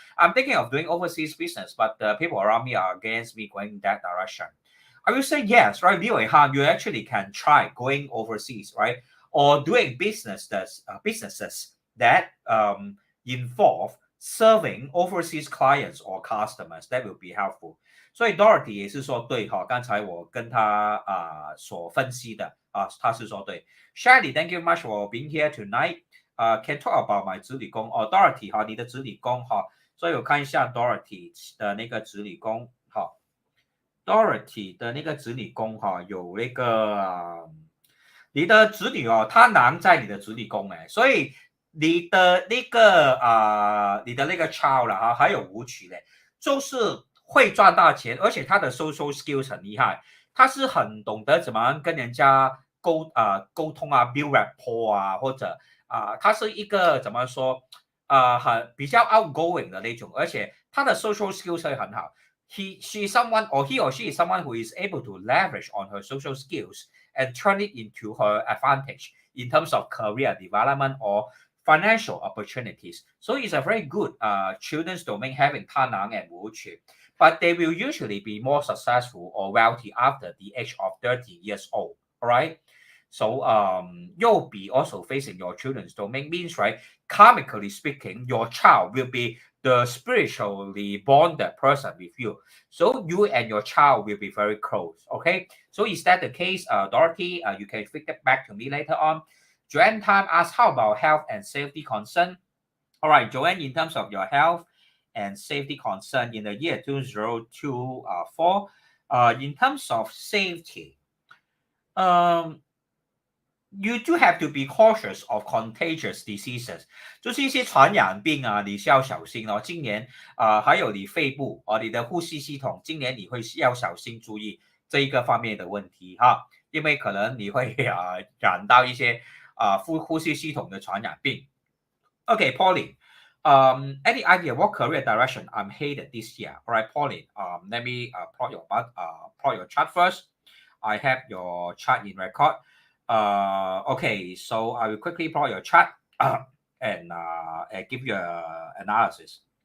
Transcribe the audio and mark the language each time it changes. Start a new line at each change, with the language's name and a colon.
English: I'm thinking of doing overseas business, but the people around me are against me going in that direction. I will say yes, right? Liu Han, you actually can try going overseas, right? Or doing businesses that involve serving overseas clients or customers. That will be helpful.
Chinese: 所以 Dorothy 也是说对刚才我跟他所分析的他是说对。
English: Shady, thank you much for being here tonight. Can talk about my 子女宫Dorothy
Chinese: 你的子女宫所以我看一下 Dorothy 的那个子女宫，好 ，Dorothy 的那个子女宫哈，有那个你的子女哦，他囊在你的子女宫哎，所以你的那个你的那个 child 了哈，还有舞曲嘞，就是会赚大钱，而且他的 social skills 很厉害，他是很懂得怎么跟人家沟通啊 ，build rapport 啊，或者他是一个怎么说很比较 outgoing 的那种，而且他的 social skills 会很好。
English: She someone or he or she is someone who is able to leverage on her social skills and turn it into her advantage in terms of career development or financial opportunities. So it's a very good children's domain having Tanang and Wuqu. But they will usually be more successful or wealthy after the age of 30 years old. All right. So you'll be also facing your children's domain means, right, karmically speaking, your child will be the spiritually bonded person with you. So you and your child will be very close. Okay. So is that the case, Dorothy? You can feedback back to me later on. Joanne Time asks, how about health and safety concern? All right, Joanne, in terms of your health and safety concern in the year 2024, in terms of safety, you do have to be cautious of contagious diseases，
Chinese: 就是一些传染病啊，你需要小心哦。今年还有你肺部你的呼吸系统，今年你会要小心注意这一个方面的问题哈，因为可能你会染到一些呼吸系统的传染病。
English: Okay, Pauline. Any idea what career direction I'm headed this year? All right, Pauline. Let me plot your chart first. I have your chart in record. Okay, so I will quickly plot your chart and give you an analysis.